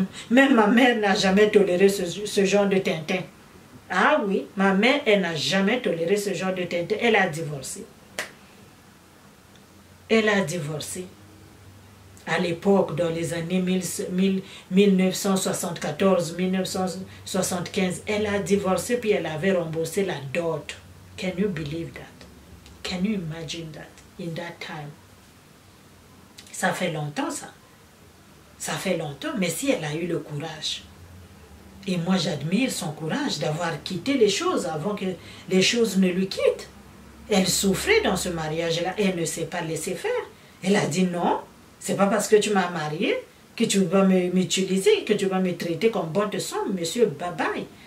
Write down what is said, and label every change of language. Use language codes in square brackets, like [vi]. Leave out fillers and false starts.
[fr] Même ma mère n'a jamais toléré ce genre de tintin. Ah oui, ma mère, elle n'a jamais toléré ce genre de tintin. Elle a divorcé. Elle a divorcé. À l'époque, dans les années 1974-1975, elle a divorcé puis elle avait remboursé la dot. [en] Can you believe that? Can you imagine that in that time? [fr] Ça fait longtemps, ça. Ça fait longtemps, mais si elle a eu le courage. Et moi, j'admire son courage d'avoir quitté les choses avant que les choses ne lui quittent. Elle souffrait dans ce mariage-là et elle ne s'est pas laissée faire. Elle a dit non, c'est pas parce que tu m'as marié que tu vas m'utiliser, que tu vas me traiter comme bon te semble, monsieur, bye bye.